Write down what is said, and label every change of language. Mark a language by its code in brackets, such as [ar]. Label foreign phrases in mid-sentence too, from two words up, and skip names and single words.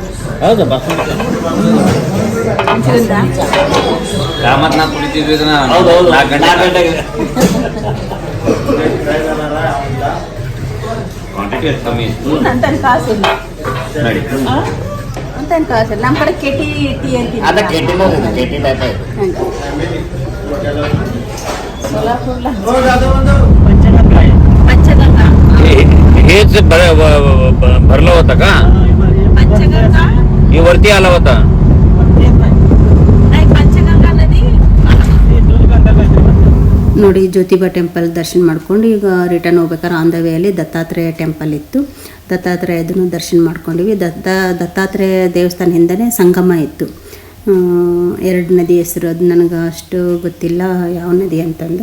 [kn] ಹೌದು, ಬಾಸುಂಡಿ ರಾಮನಾಥ್ ಕುಡಿತಿದ್ವಿ ಇದನ್ನ. ಹೌದು, 4 ಗಂಟೆಗೆ ಕ್ವಾಂಟಿಟಿ ಕಮ್ಮಿ ಇತ್ತು ಅಂತ ಕಾಸಿಲ್ಲ ನೋಡಿ. ಅಂತ ಕಾಸಿಲ್ಲ. ನಮ್ಮ ಕಡೆ ಕೆಟಿ ಟೀ ಅಂತೀವಿ. ಅದ ಕೆಟಿ ಟೈಪ್ ಇದೆ. [mr] पंचगंगा हेच भरलं होतं का? पंचगंगा हे वरती आला होता. पंचगंगा नदी. [kn] ನೋಡಿ, ಜ್ಯೋತಿಬಾ ಟೆಂಪಲ್ ದರ್ಶನ ಮಾಡ್ಕೊಂಡು ಈಗ ರಿಟರ್ನ್ ಹೋಗ್ಬೇಕಾದ್ರೆ [en] on the way-alli [kn] ದತ್ತಾತ್ರೇಯ ಟೆಂಪಲ್ ಇತ್ತು. ದತ್ತಾತ್ರೇಯದನ್ನು ದರ್ಶನ ಮಾಡ್ಕೊಂಡಿವಿ. ದತ್ತಾತ್ರೇಯ ದೇವಸ್ಥಾನ ಹಿಂದೆನೇ ಸಂಗಮ ಇತ್ತು. 2 ನದಿ ಹೆಸರು, ಅದು ನನಗೆ ಅಷ್ಟು ಗೊತ್ತಿಲ್ಲ ಯಾವ ನದಿ ಅಂತಂದು.